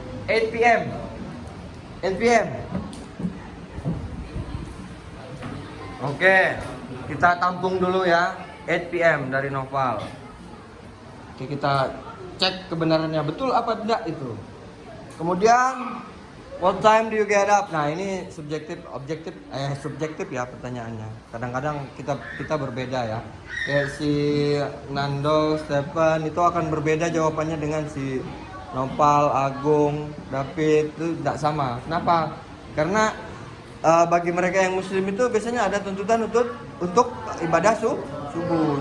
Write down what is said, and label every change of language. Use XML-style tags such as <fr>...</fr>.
<en>8 p.m. 8 p.m.</en> <id>Oke, kita tampung dulu ya.</id> <en>8 p.m.</en> <id>dari Noval. Oke, kita cek kebenarannya betul apa tidak itu. Kemudian,</id> <en>what time do you get up?</en> <id>Nah, ini subjektif ya pertanyaannya. Kadang-kadang kita berbeda ya. Kayak si Nando, Stephen itu akan berbeda jawabannya dengan si Nopal, Agung, David itu tidak sama. Kenapa? Karena bagi mereka yang muslim itu biasanya ada tuntutan untuk ibadah subuh.</id>